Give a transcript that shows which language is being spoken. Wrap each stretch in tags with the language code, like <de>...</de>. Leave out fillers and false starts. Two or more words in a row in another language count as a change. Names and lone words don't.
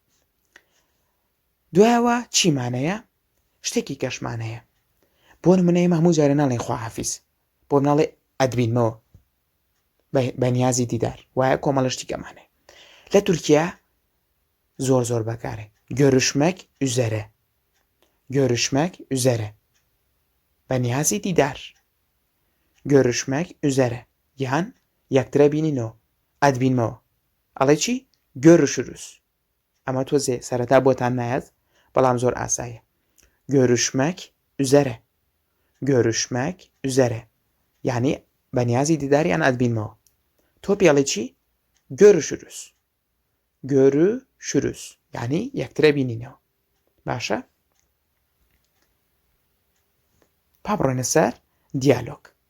<ckb>دوایەوە چیمانەیە؟ شتێکی کەشمانەیە. بۆ نمونە ئێمە هەموو جارێ ناڵێن خواحافیز، بۆ مناڵێ ئەدبینمەوە بەنیازی دیدار، وایە کۆمەڵە شتێکەمانەیە. لە تورکیا زۆر زۆر بەکارێ.</ckb> <tr>görüşmek üzere. görüşmek üzere.</tr> <ckb>بەنیازی دیدار.</ckb> <tr>görüşmek üzere.</tr> <ckb>یان یەکترە بینینەوە، ئەدبینمەوە. ئەڵێ چی؟ görüşürüz. ئەمە تۆزێ سەرەتا بۆتان نایەت، بەڵام زۆر ئاساییە.</ckb> <tr>görüşmek üzere. görüşmek üzere.</tr> <ckb>یعنی بەنیازی دیدار یان ئەدبینمەوە. تۆ پێڵێ چی؟</ckb> <tr>görüşürüz. görüşürüz.</tr> <ckb>یعنی یەکترە بینینەوە. باشە پابڕۆنە سەر دیالۆگ.</ckb>